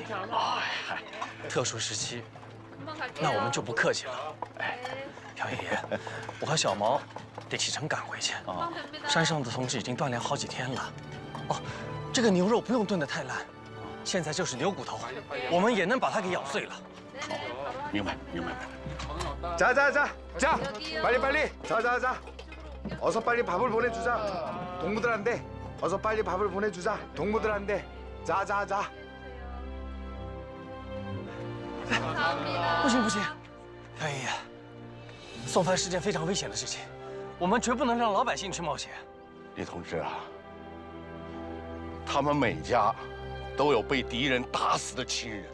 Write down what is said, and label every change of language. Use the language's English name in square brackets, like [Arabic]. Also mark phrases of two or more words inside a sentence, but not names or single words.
[Chinese] 哎，特殊时期，那我们就不客气了。哎，朴爷爷，我和小毛得启程赶回去。山上的同志已经锻炼好几天了。哦，这个牛肉不用炖得太烂，现在就是牛骨头，我们也能把它给咬碎了。明白，明白。 [Korean] 자, 빨리. 자. 어서 빨리 밥을 보내주자. 동무들한테. 어서 빨리 밥을 보내주자. 동무들한테. 자. [Chinese] 不行，朴爷爷，送饭是件非常危险的事情，我们绝不能让老百姓去冒险。李同志啊，他们每家都有被敌人打死的亲人。